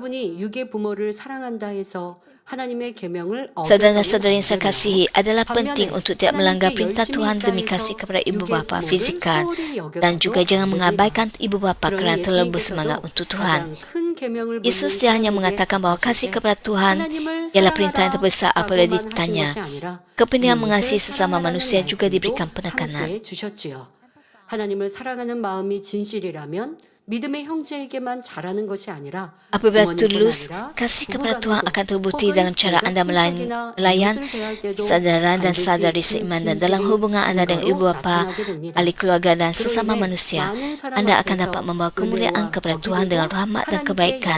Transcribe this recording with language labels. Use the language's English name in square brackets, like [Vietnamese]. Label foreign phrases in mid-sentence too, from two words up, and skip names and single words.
[Malay] Saudara-saudara yang saya kasihi, adalah penting untuk tidak melanggar perintah Tuhan demi kasih kepada ibu bapa fizikal dan juga jangan mengabaikan ibu bapa kerana terlalu bersemangat untuk Tuhan. Yesus dia hanya mengatakan bahawa kasih kepada Tuhan ialah perintah yang terbesar apabila ditanya. Kepentingan mengasihi sesama manusia juga diberikan penekanan. [Korean] 하나님을 사랑하는 마음이 진실이라면 믿음의 형제에게만 잘하는 것이 아니라 [Malay] Apabila tulus, kasih kepada Tuhan akan terbukti dalam cara anda melayan saudara dan saudari seiman dan dalam hubungan anda dengan ibu bapa, ahli keluarga dan sesama manusia. Anda akan dapat membawa kemuliaan kepada Tuhan dengan rahmat dan kebaikan.